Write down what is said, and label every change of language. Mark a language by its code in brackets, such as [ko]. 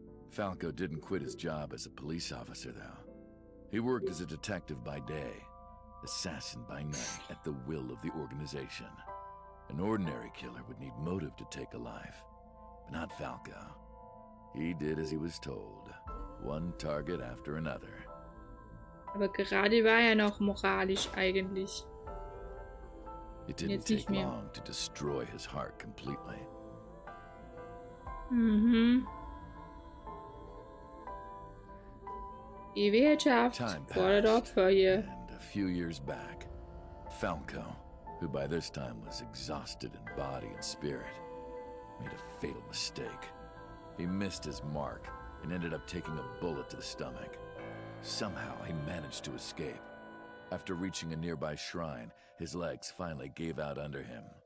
[en] Falco didn't quit his job as a police officer, though. He worked as a detective by day, assassin by night, at the will of the organization. An ordinary killer would need motive to take a life, but not Falco. He did as he was told, one target after another. [de] Aber gerade war er noch moralisch eigentlich. [en] It didn't take long to destroy his heart completely. [de] Die Wirtschaft fordert Opfer hier. [en] And a few years back, Falco, who by this time was exhausted in body and spirit, made a fatal mistake. He missed his mark and ended up taking a bullet to the stomach. Somehow he managed to escape. After reaching a nearby shrine, his legs finally gave out under him.